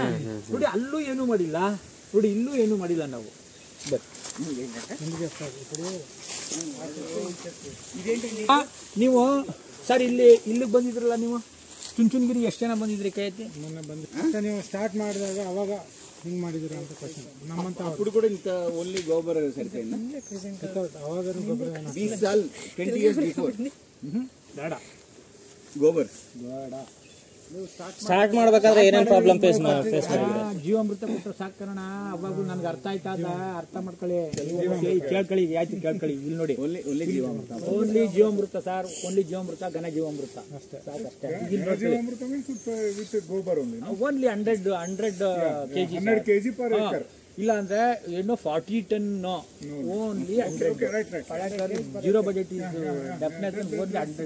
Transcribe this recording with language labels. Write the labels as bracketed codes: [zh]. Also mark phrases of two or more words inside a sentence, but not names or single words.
[kn] ನೋಡಿ ಅಲ್ಲೂ ಏನು ಮಾಡಿಲ್ಲ, ನೋಡಿ ಇಲ್ಲೂ ಏನು ಮಾಡಿಲ್ಲ ನಾವು. ನೀವು ಸರ್ ಇಲ್ಲಿಗೆ ಬಂದಿದ್ರಲ್ಲ, ನೀವು ಚುಂಚುನಗಿರಿ ಎಷ್ಟು ಜನ ಬಂದಿದ್ರಿ? ಕೈ ಎತ್ತಿ. ಮೊನ್ನೆ ಬಂದು ನೀವು ಸ್ಟಾರ್ಟ್ ಮಾಡಿದಾಗ ಅವಾಗ ಹಿಂಗ್ ಮಾಡಿದಿರ ಅಂತ ಕ್ವಶನ್. ನಮ್ಮಂತ [te] ಅప్పుడు కూడా ఇంత ఓన్లీ గోబర్ సరిపోయింది. [kn] ಅವಾಗ ಗೊಬ್ಬರ [en] 20 साल 20 years before [kn] ಬೇಡ [te] గోబర్ [kn] ಬೇಡ. ಸ್ಟಾರ್ಟ್ ಮಾಡ್ಬೇಕಾದ್ರೆ ಏನೇನ್ [en] problem face [kn] ಮಾಡಿದ್ರೆ? ಜೀವಾಮೃತ ಕೊಟ್ಟರೆ ಸಾಕಣ. ಅವಾಗ ನನ್ಗೆ ಅರ್ಥ ಆಯ್ತಾ, ಅರ್ಥ ಮಾಡ್ಕೊಳ್ಳಿ, ಕೇಳ್ಕೊಳ್ಳಿ, ಆಯ್ತು ಕೇಳ್ಕೊಳ್ಳಿ. ಇಲ್ಲಿ ನೋಡಿ, [te] ఓన్లీ జీవామృత, [kn] ಓನ್ಲಿ ಜೀವಾಮೃತ ಸರ್, ಓನ್ಲಿ ಜೀವಾಮೃತ, ಘನ ಜೀವಾಮೃತ ಅಷ್ಟೇ, ಸಾಕಷ್ಟೇ. [en] ಓನ್ಲಿ 100 kg per acre. [kn] ಇಲ್ಲ ಅಂದ್ರೆ ಏನೋ [en] 40 ton, only 100. 0 budget is definitely only 100.